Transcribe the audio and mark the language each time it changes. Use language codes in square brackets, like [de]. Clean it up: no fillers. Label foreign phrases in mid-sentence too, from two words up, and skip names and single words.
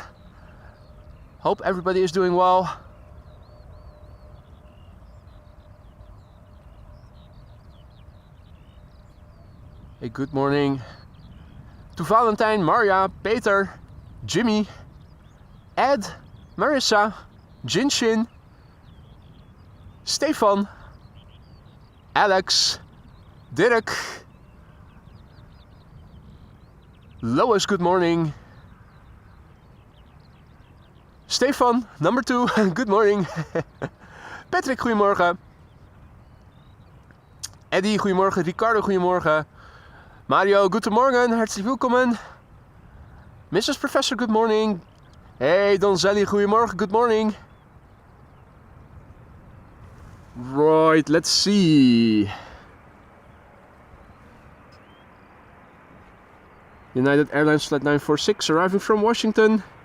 [en] Hope everybody is doing well. A good morning to Valentine, Maria, Peter, Jimmy, Ed, Marissa, Jinshin, Stefan, Alex, Dirk, Lois, good morning. Stefan, number 2, good morning. [nl] Patrick, goedemorgen. Eddie, goedemorgen. Ricardo, goedemorgen. [de] Mario, guten Morgen, herzlich willkommen. [en] Mrs. Professor, good morning. Hey, Donzelli, goedemorgen, good morning. Right, let's see. United Airlines flight 946 arriving from Washington.